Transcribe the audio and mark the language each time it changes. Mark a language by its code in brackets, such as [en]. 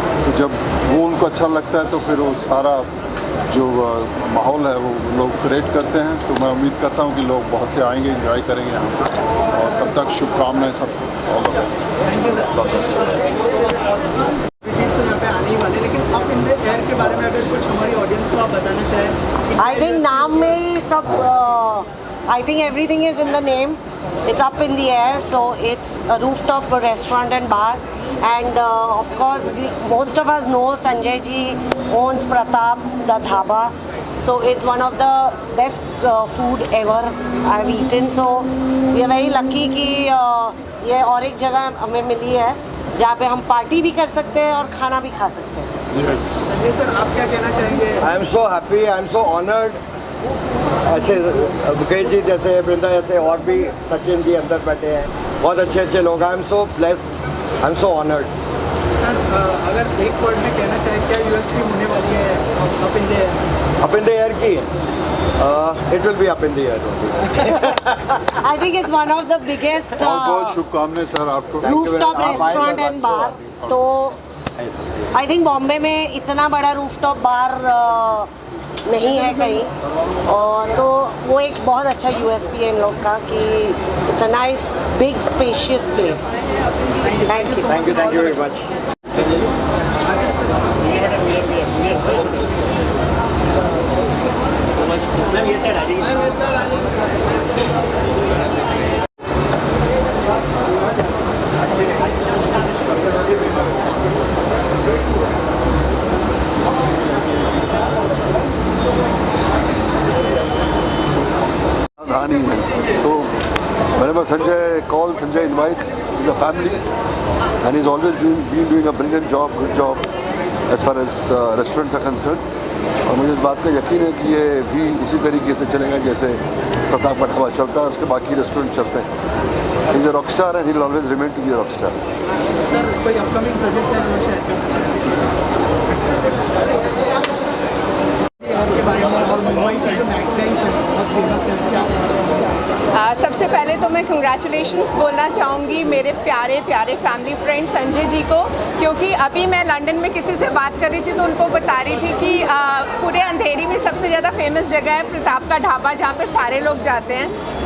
[hi] तो जब वो उनको अच्छा लगता है तो फिर वो सारा जो माहौल है वो लोग क्रिएट करते हैं। तो मैं उम्मीद करता हूँ कि लोग बहुत से आएंगे, एंजॉय करेंगे यहाँ पर। और तब तक शुभकामनाएं सबको, [en] All the best. [hi] यहाँ पे आने ही वाले, लेकिन अप इन द एयर के बारे में अगर कुछ हमारी ऑडियंस को आप बताना चाहें। [en] I think [hi] नाम में ही सब, [en] I think everything is in the name. It's up in the air, so it's a rooftop restaurant and bar. And of course, most of us know Sanjay ji owns Pratap, the dhaba. So it's one of the best food ever I've eaten. So we are very lucky [hi] कि ये और एक जगह हमें मिली है जहाँ पे हम पार्टी भी कर सकते हैं और खाना भी खा सकते हैं। [en] Yes. [hi] संजय सर, आप क्या कहना चाहेंगे? [en] I am so happy, I am so honored। [hi] ऐसे मुकेश जी जैसे, वृंदा जैसे और भी, सचिन जी अंदर बैठे हैं, बहुत अच्छे अच्छे लोग। [en] I am so blessed, I am so honoured. [hi] Sir, अगर एक वर्ड में कहना चाहें, क्या यूएसपी होने वाली है up in the air? [en] Up in the air की it will be up in the air. I think it's one of the biggest [hi] बहुत बहुत शुभकामनाएं सर आपको। [en] rooftop restaurant and bar। [hi] तो आई थिंक बॉम्बे में इतना बड़ा रूफटॉप बार नहीं है कहीं, और तो वो एक बहुत अच्छा यूएसपी है इन लोग का कि [en] It's a nice big spacious place. Thank you, thank you very much. So whenever Sanjay invites, he's a family and he's always been doing a brilliant job, good job as far as restaurants are concerned। [hi] और मुझे इस बात का यकीन है कि ये भी उसी तरीके से चलेगा जैसे प्रताप का ढाबा चलता है, उसके बाकी रेस्टोरेंट चलते हैं। [en] He's a rock star and he'll always remain to be a rock star। [hi] Sir, कोई अपकमिंग प्रोजेक्ट है जो शेयर करना चाहेंगे? आपके बारे में और मुंबई की जो नाइट लाइफ है बहुत फेमस है, क्या कहना चाहेंगे? सबसे पहले तो मैं कंग्रेचुलेशंस बोलना चाहूँगी मेरे प्यारे प्यारे फैमिली फ्रेंड संजय जी को, क्योंकि अभी मैं लंदन में किसी से बात कर रही थी तो उनको बता रही थी कि पूरे अंधेरी में सबसे ज़्यादा फेमस जगह है प्रताप का ढाबा, जहाँ पे सारे लोग जाते हैं।